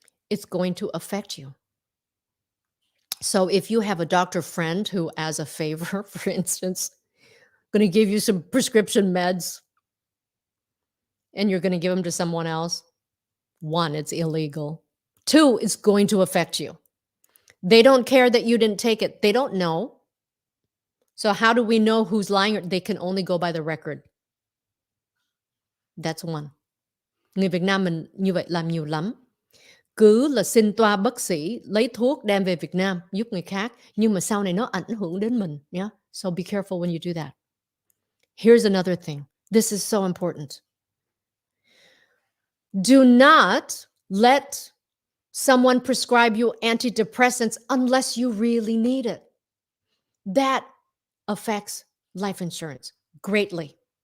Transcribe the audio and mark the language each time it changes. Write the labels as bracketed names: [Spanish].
[English] It's going to affect you. So if you have a doctor friend who, as a favor, for instance, going to give you some prescription meds and you're going to give them to someone else, 1, it's illegal. 2, it's going to affect you. They don't care that you didn't take it. They don't know. So how do we know who's lying? They can only go by the record. That's 1. [Vietnamese] Người Việt Nam mình như vậy làm nhiều lắm. Cứ là xin toa bác sĩ, lấy thuốc đem về Việt Nam giúp người khác, nhưng mà sau này nó ảnh hưởng đến mình. [English] Yeah? So be careful when you do that. Here's another thing. This is so important. Do not let someone prescribe you antidepressants unless you really need it. That affects life insurance greatly.